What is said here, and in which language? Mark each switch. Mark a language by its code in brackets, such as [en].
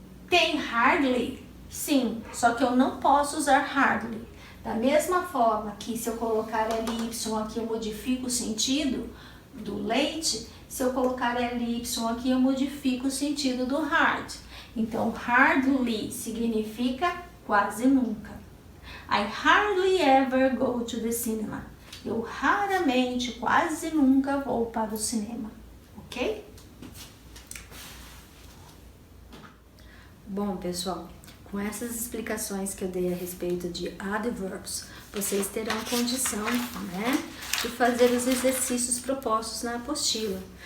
[pt] Tem hardly? Sim, só que eu não posso usar hardly. Da mesma forma que se eu colocar ly aqui eu modifico o sentido do leite, se eu colocar ly aqui eu modifico o sentido do hard. Então, hardly significa quase nunca. [en] I hardly ever go to the cinema. [pt] Eu raramente, quase nunca vou para o cinema, ok? Bom, pessoal, com essas explicações que eu dei a respeito de adverbs, vocês terão condição, né, de fazer os exercícios propostos na apostila.